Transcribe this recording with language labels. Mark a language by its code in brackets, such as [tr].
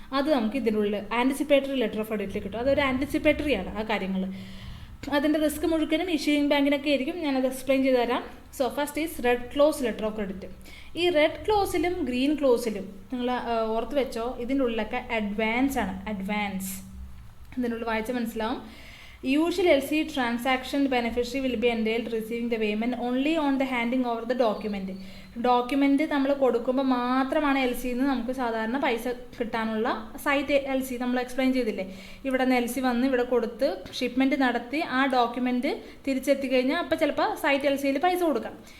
[ml] അത് നമുക്ക് ഇതിനുള്ളിൽ ആൻറ്റിസിപ്പേറ്ററി ലെറ്റർ ഓഫ് ക്രെഡിറ്റിൽ കിട്ടും. അതൊരു ആൻറ്റിസിപ്പേറ്ററി ആണ് ആ കാര്യങ്ങൾ. അതിൻ്റെ റിസ്ക് മുഴുവനും ഇഷ്യൂയിങ് ബാങ്കിനൊക്കെ ആയിരിക്കും. ഞാനത് എക്സ്പ്ലെയിൻ ചെയ്ത് തരാം. [en] So first is red clause letter of credit. [ml] ഈ റെഡ് ക്ലോസിലും ഗ്രീൻ ക്ലോസിലും നിങ്ങൾ ഓർത്ത് വെച്ചോ, ഇതിൻ്റെ ഉള്ളിലൊക്കെ അഡ്വാൻസ് ആണ്. അഡ്വാൻസ് ഇതിൻ്റെ ഉള്ളിൽ വായിച്ചാൽ മനസ്സിലാവും. [en] Usual LC transaction beneficiary will be entailed receiving the payment only on the handing over the document. [ml] Document നമ്മൾ കൊടുക്കുമ്പോൾ മാത്രമാണ് LCന്ന് നമുക്ക് സാധാരണ പൈസ കിട്ടാനുള്ള സൈറ്റ് LC നമ്മൾ എക്സ്പ്ലെയിൻ ചെയ്തില്ലേ. ഇവിടെ നിന്ന് LC വന്ന് ഇവിടെ കൊടുത്ത് ഷിപ്മെൻറ്റ് നടത്തി ആ ഡോക്യുമെൻറ്റ് തിരിച്ചെത്തി കഴിഞ്ഞാൽ അപ്പോൾ ചിലപ്പോൾ സൈറ്റ് LCയിൽ പൈസ കൊടുക്കാം.